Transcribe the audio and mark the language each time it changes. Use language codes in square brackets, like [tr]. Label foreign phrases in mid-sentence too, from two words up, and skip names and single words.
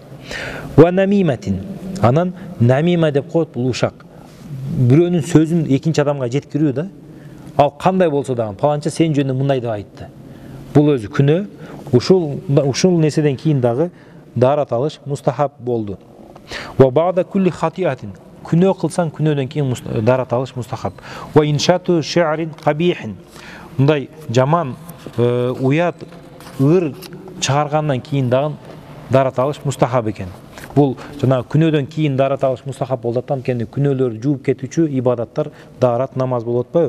[ar] ونميمة. [ky] Анан намима деп коет, бул ушак. Бирөөнүн сөзүн экинчи адамга жеткирүү да. Ал кандай болсо дагы, паланча сен жөнүндө мындай деп айтты. Бул өзү күнөө. Ушул нерседен кийин дагы дарат алыш мустахаб болду. [ar] وبعد كل خطيئة. [ky] Күнөө кылсаң, күнөөдөн кийин дарат алыш мустахаб. [ar] وإنشاء شعر قبيح. [ky] Мындай жаман, уят, ыр чыгаргандан кийин дагы дарат алыш мустахаб экен. Бул жана күнөөдөн кийин дарат алыш мустахаб болот, анткени күнөөлөр жууп кетүүчү ибадаттар дарат намаз болуп атпайбы?